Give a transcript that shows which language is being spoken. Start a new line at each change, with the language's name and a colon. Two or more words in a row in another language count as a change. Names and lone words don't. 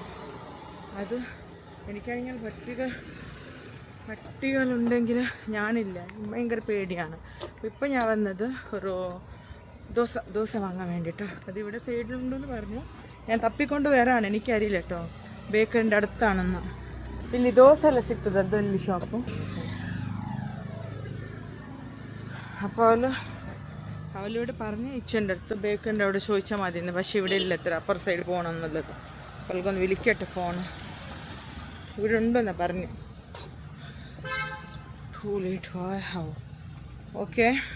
Malayalam: അത് എനിക്കാണെങ്കിൽ പട്ടികളുണ്ടെങ്കിൽ ഞാനില്ല, ഭയങ്കര പേടിയാണ്. ഇപ്പം ഞാൻ വന്നത് ഒരു ദോശ വാങ്ങാൻ വേണ്ടിയിട്ട്. അതിവിടെ സൈഡിലുണ്ടെന്ന് പറഞ്ഞു, ഞാൻ തപ്പിക്കൊണ്ട് വരാണ്, എനിക്കറിയില്ല കേട്ടോ ബേക്കറിൻ്റെ അടുത്താണെന്ന്.
Kannada: ಇಲ್ಲಿ ದೋಸೆ ಎಲ್ಲ ಸಿಗ್ತದೆ ಅದಲ್ಲಿ ಶಾಪು.
Malayalam: അപ്പോൾ അവളിവിടെ പറഞ്ഞ് ഇച്ചൻ്റെ അടുത്ത് ബേക്കറിൻ്റെ അവിടെ ചോദിച്ചാൽ മതി, പക്ഷേ ഇവിടെ ഇല്ല എത്ര അപ്പുറ സൈഡ് പോകണം എന്നുള്ളത്. അവൾക്കൊന്ന് വിളിക്കട്ടെ ഫോണ്, ഇവിടെ ഉണ്ടെന്നാ പറഞ്ഞു.
English: too late okay.